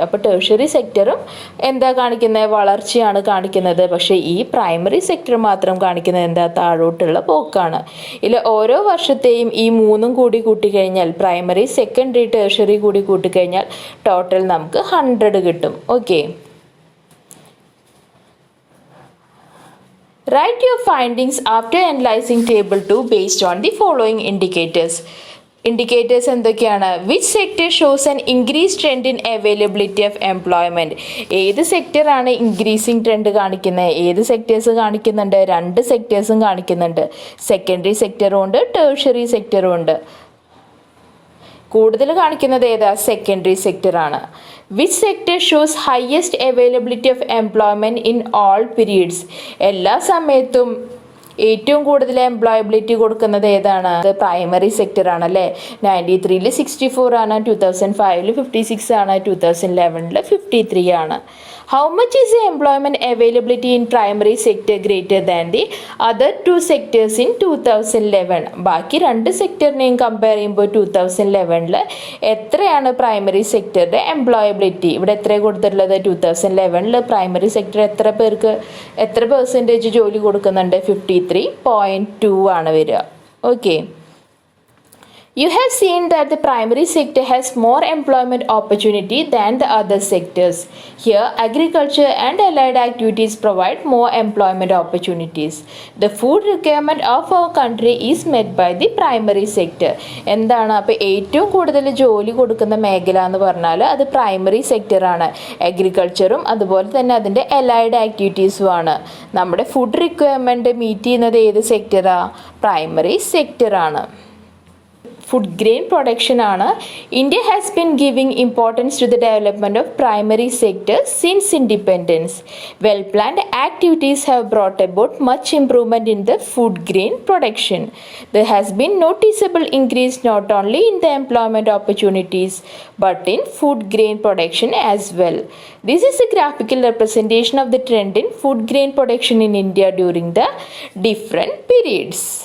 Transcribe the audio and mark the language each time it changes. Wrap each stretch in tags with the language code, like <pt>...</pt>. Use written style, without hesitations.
<ml>അപ്പോൾ ടേർഷ്യറി സെക്ടറും എന്താ കാണിക്കുന്നത്? വളർച്ചയാണ് കാണിക്കുന്നത്. പക്ഷേ ഈ പ്രൈമറി സെക്ടർ മാത്രം കാണിക്കുന്നത് എന്താ? താഴോട്ടുള്ള പോക്കാണ്. ഇതിൽ ഓരോ വർഷത്തെയും ഈ 3 കൂടി കൂട്ടിക്കഴിഞ്ഞാൽ പ്രൈമറി, സെക്കൻഡറി, ടേർഷ്യറി കൂടി കൂട്ടിക്കഴിഞ്ഞാൽ ടോട്ടൽ നമുക്ക് 100 കിട്ടും.</ml> <en>Okay, write your findings after analyzing table 2 based on the following indicators.</en> <ml>Indicators എന്തൊക്കെയാണ്?</ml> <en>Which sector shows an increase trend in availability of employment.</en> <ml>ഏത് സെക്ടറാണ് ഇൻക്രീസിങ് ട്രെൻഡ് കാണിക്കുന്നത്? ഏത് സെക്ടേഴ്സ് കാണിക്കുന്നുണ്ട്? 2 സെക്ടേഴ്സും കാണിക്കുന്നുണ്ട്. സെക്കൻഡറി സെക്ടറും ഉണ്ട്, ടേർഷ്യറി സെക്ടറും ഉണ്ട്. കൂടുതൽ കാണിക്കുന്നത് ഏതാ? Secondary സെക്ടറാണ്.</ml> <en>Which sector shows highest availability of employment in all periods.</en> <ml>എല്ലാ സമയത്തും ഏറ്റവും കൂടുതൽ എംപ്ലോയബിലിറ്റി കൊടുക്കുന്നത് ഏതാണ്? അത് പ്രൈമറി സെക്ടർ ആണല്ലേ. 93-ൽ 64 ആണ്. 2005-ൽ 56 ആണ്. 2011-ൽ 53 ആണ്.</ml> <en>How much is the employment availability in primary sector greater than the other 2 sectors in 2011?</en> <ml>ബാക്കി 2 സെക്ടറിനെയും കമ്പയർ ചെയ്യുമ്പോൾ 2011-ൽ എത്രയാണ് പ്രൈമറി സെക്ടറിൻ്റെ എംപ്ലോയബിലിറ്റി? ഇവിടെ എത്ര കൊടുത്തിട്ടുള്ളത്? 2011-ൽ പ്രൈമറി സെക്ടർ എത്ര പെർസെൻറ്റേജ് ജോലി കൊടുക്കുന്നുണ്ട്? 53.2 ആണ് വരിക. Okay,</ml> <en>You have seen that the primary sector has more employment opportunity than the other sectors. Here, agriculture and allied activities provide more employment opportunities. The food requirement of our country is met by the primary sector.</en> <ml>എന്താണ് അപ്പോൾ ഏറ്റവും കൂടുതൽ ജോലി കൊടുക്കുന്ന മേഖല എന്ന് പറഞ്ഞാൽ അത് പ്രൈമറി സെക്ടറാണ്. അഗ്രികൾച്ചറും അതുപോലെ തന്നെ അതിൻ്റെ അലൈഡ് ആക്ടിവിറ്റീസും ആണ്. നമ്മുടെ ഫുഡ് റിക്വയർമെൻറ്റ് മീറ്റ് ചെയ്യുന്നത് ഏത് സെക്ടറാണ്? പ്രൈമറി സെക്ടറാണ്.</ml> <en>Food grain production ആണ്. India has been giving importance to the development of primary sector since independence. Well planned activities have brought about much improvement in the food grain production. There has been noticeable increase not only in the employment opportunities but in food grain production as well. This is a graphical representation of the trend in food grain production in India during the different periods.</en>